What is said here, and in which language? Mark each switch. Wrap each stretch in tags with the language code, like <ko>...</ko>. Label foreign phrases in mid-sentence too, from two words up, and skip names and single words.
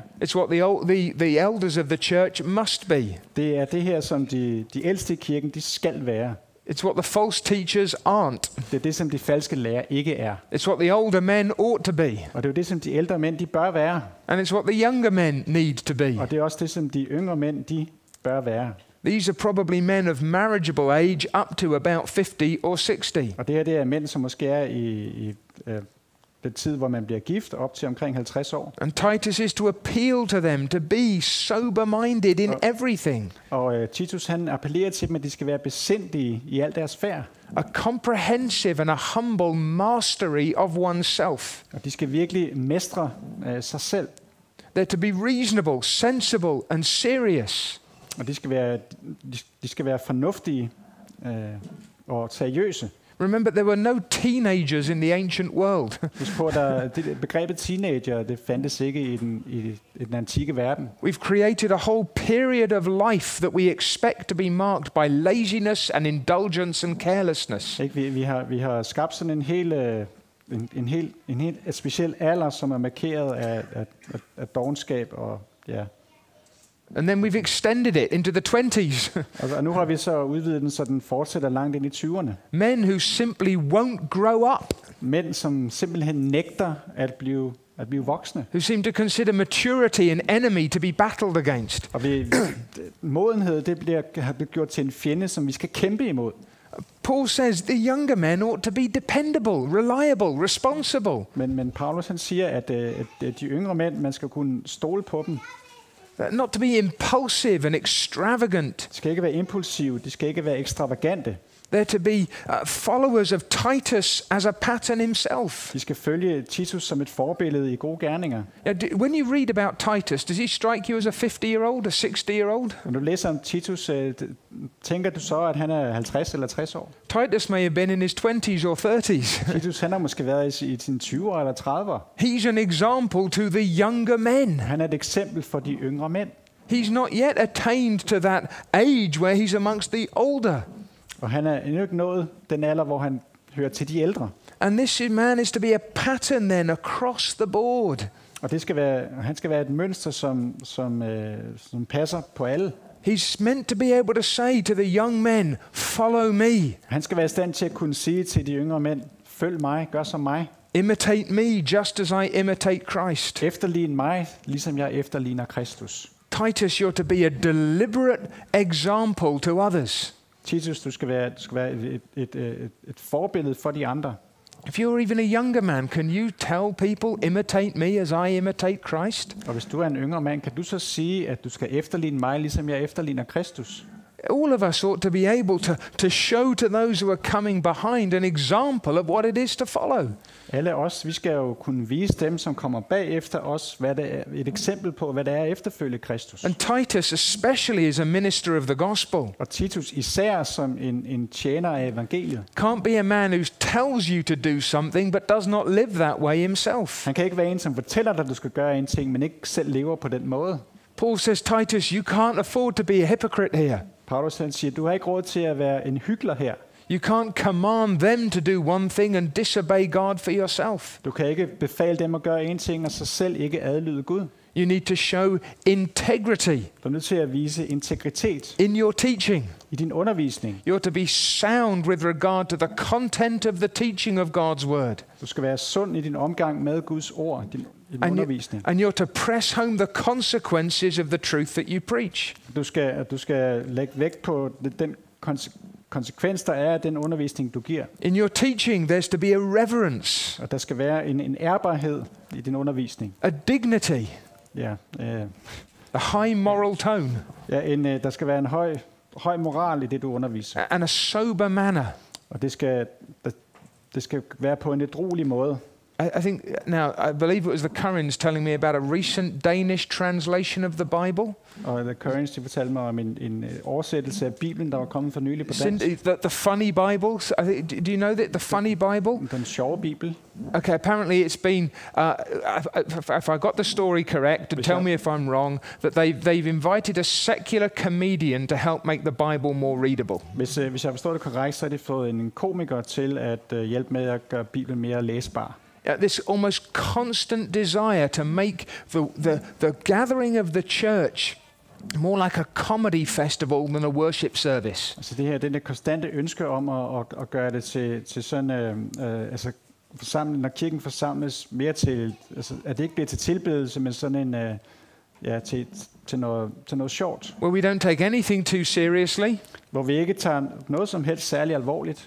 <en>It's what the elders of the church must be.</en> <da>Det er det her, som de ældste i kirken, de skal være.</da> <en>It's what the false teachers aren't.</en> <da>Det er det, som de falske lærer ikke er.</da> <en>It's what the older men ought to be.</en> <da>Og det er jo det, som de ældre mænd, de bør være.</da> <en>And it's what the younger men need to be.</en> <da>Og det er også det, som de yngre mænd, de bør være.</da> <en>These are probably men of marriageable age up to about 50 or 60.</en> <da>Og det her, det er mænd, som måske er i den tid, hvor man bliver gift, op til omkring 50 år.</da> <en>And Titus is to appeal to them to be sober-minded in everything,</en> <da>Og Titus, han appellerer til dem, at de skal være besindige i al deres færd.</da> <en>a comprehensive and a humble mastery of oneself.</en> <da>Og de skal virkelig mestre sig selv.</da> <en>They're to be reasonable, sensible and serious.</en> <da>Og de skal være fornuftige og seriøse.</da> <en>Remember, there were no teenagers in the ancient world.</en> <da>Husk på, at begrebet teenager, det fandtes ikke i den antikke verden.</da> <en>We've created a whole period of life that we expect to be marked by laziness and indulgence and carelessness.</en> <da>Ikke? Vi har skabt sådan en helt speciel alder, som er markeret af dovenskab og ja.</da> <en>And then we've extended it into the 20s.</en> <da>Og nu har vi så udvidet den, så den fortsætter langt ind i 20'erne.</da> <en>Men who simply won't grow up,</en> <da>Mænd, som simpelthen nægter at blive voksne.</da> <en>who seem to consider maturity an enemy to be battled against.</en> <da>Og modenhed, det har blivet gjort til en fjende, som vi skal kæmpe imod.</da> <en>Paul says the younger men ought to be dependable, reliable, responsible.</en> <da>Men Paulus han siger, at de yngre mænd, man skal kunne stole på dem.</da> <en>Not to be impulsive and extravagant.</en> <da>De skal ikke være impulsive, de skal ikke være ekstravagante.</da> <en>They're to be followers of Titus as a pattern himself.</en> <da>De skal følge Titus som et forbillede i gode gerninger.</da> <en>When you read about Titus, does he strike you as a 50-year-old, a 60-year-old?</en> <da>Når du læser om Titus, tænker du så, at han er 50 eller 60 år?</da> <en>Titus may have been in his 20s or 30s.</en> <da>Titus han har måske været i sine 20'er eller 30'er.</da> <en>He's an example to the younger men.</en> <da>Han er et eksempel for de yngre mænd.</da> <en>He's not yet attained to that age where he's amongst the older.</en> <da>Og han er endnu ikke nået den alder, hvor han hører til de ældre.</da> <en>And this man is to be a pattern then across the board.</en> <da>Og han skal være et mønster, som passer på alle.</da> <en>He's meant to be able to say to the young men, follow me.</en> <da>Han skal være i stand til at kunne sige til de yngre mænd, følg mig, gør som mig.</da> <en>Imitate me just as I imitate Christ.</en> <da>Efterlign mig, ligesom jeg efterligner Kristus.</da> <en>Titus, you're to be a deliberate example to others.</en> <da>Titus, du skal være et forbillede for de andre.</da> <en>If you're even a younger man, can you tell people, imitate me as I imitate Christ?</en> <da>Og hvis du er en yngre mand, kan du så sige, at du skal efterligne mig, ligesom jeg efterligner Kristus?</da> <en>All of us ought to be able to show to those who are coming behind an example of what it is to follow.</en> <da>Alle os, vi skal jo kunne vise dem, som kommer bagefter os, hvad det er, et eksempel på, hvad det er at efterfølge Kristus.</da> <en>And Titus especially is a minister of the gospel.</en> <da>Og Titus især som en tjener af evangeliet.</da> <en>Can't be a man who tells you to do something but does not live that way himself.</en> <da>Han kan ikke være en, som fortæller dig, at du skal gøre en ting, men ikke selv lever på den måde.</da> <en>Paul says, Titus, you can't afford to be a hypocrite here.</en> <da>Paulus han siger, du har ikke råd til at være en hykler her.</da> <en>You can't command them to do one thing and disobey God for yourself.</en> <da>Du kan ikke befale dem at gøre en ting, og så selv ikke adlyde Gud.</da> <en>You need to show integrity</en> <da>Du er nødt til at vise integritet</da> <en>in your teaching.</en> <da>i din undervisning.</da> <en>You're to be sound with regard to the content of the teaching of God's word.</en> <da>Du skal være sund i din omgang med Guds ord, i din undervisning.</da> <en>And you're to press home the consequences of the truth that you preach.</en> <da>Du skal lægge vægt på den konsekvens, der er af den undervisning, du giver.</da> <en>In your teaching, there's to be a reverence,</en> <da>Og der skal være en ærbarhed i din undervisning.</da> <en>a dignity,</en> <da>Ja,</da> <en>a high moral tone,</en> <da>der skal være en høj moral i det, du underviser.</da> <en>and a sober manner.</en> <da>Og det skal være på en ædruelig måde.</da> <en>I think now, I believe it was the Currens telling me about a recent Danish translation of the Bible.</en> <da>Og The Currens, de fortalte mig om en oversættelse af Bibelen, der var kommet for nylig på dansk.</da> <en>The funny Bibles. Do you know that the funny Bible?</en> <da>Den sjove Bibel.</da> <en>Okay, apparently it's been. If I got the story correct, and tell me if I'm wrong, that they've invited a secular comedian to help make the Bible more readable.</en> <da>Hvis jeg forstår det korrekt, så har de fået en komiker til at hjælpe med at gøre Bibelen mere læsbar.</da> <en>This almost constant desire to make the gathering of the church more like a comedy festival than a worship service.</en> <da>Altså den der konstante ønske om at gøre det til sådan, altså forsamling, når kirken forsamles mere til, altså at det ikke bliver til tilbedelse, men sådan en, til noget sjovt.</da> <en>Where we don't take anything too seriously.</en> <da>Hvor vi ikke tager noget som helst særligt alvorligt.</da>